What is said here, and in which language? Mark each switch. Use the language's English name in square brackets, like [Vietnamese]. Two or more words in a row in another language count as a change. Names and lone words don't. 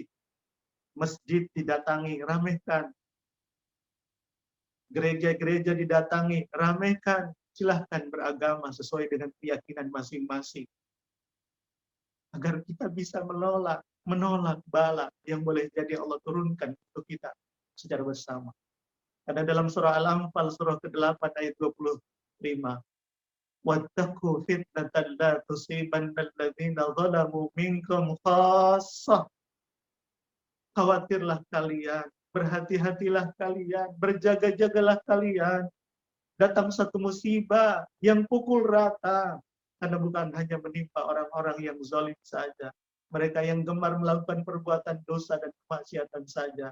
[Indonesian] Masjid didatangi, ramaikan. Gereja-gereja didatangi, ramaikan. Silahkan beragama sesuai dengan keyakinan masing-masing. Agar kita bisa menolak bala yang boleh jadi Allah turunkan untuk kita secara bersama. Karena dalam surah Al-Anfal surah ke-8 ayat 25, [Arabic] واتقوا فتنة لا تصيبن الذين ظلموا منكم خاصة. [Indonesian] Khawatirlah kalian, berhati-hatilah kalian, berjaga-jagalah kalian. Datang satu musibah yang pukul rata. Karena bukan hanya menimpa orang-orang yang zalim saja. Mereka yang gemar melakukan perbuatan dosa dan kemaksiatan saja.